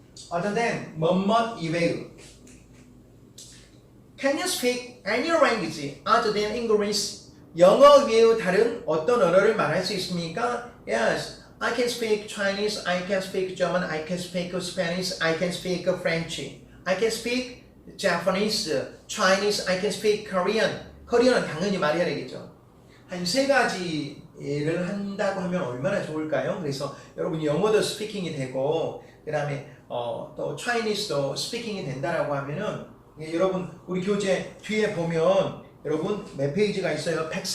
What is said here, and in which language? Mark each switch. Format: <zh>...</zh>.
<en>other than</en> <ko>뭐뭇 이외의.</ko> <en>Can you speak any language other than English?</en> <ko>영어 외의 다른 어떤 언어를 말할 수 있습니까?</ko> <en>Yes, I can speak Chinese, I can speak German, I can speak Spanish, I can speak French, I can speak Japanese, Chinese, I can speak Korean.</en> <ko>코리안은 당연히 말해야 되겠죠. 한 세 가지를 한다고 하면 얼마나 좋을까요? 그래서 여러분 영어도 스피킹이 되고 그 다음에 또 Chinese도 스피킹이 된다라고 하면은 여러분 우리 교재 뒤에 보면 여러분 몇 페이지가 있어요?</ko>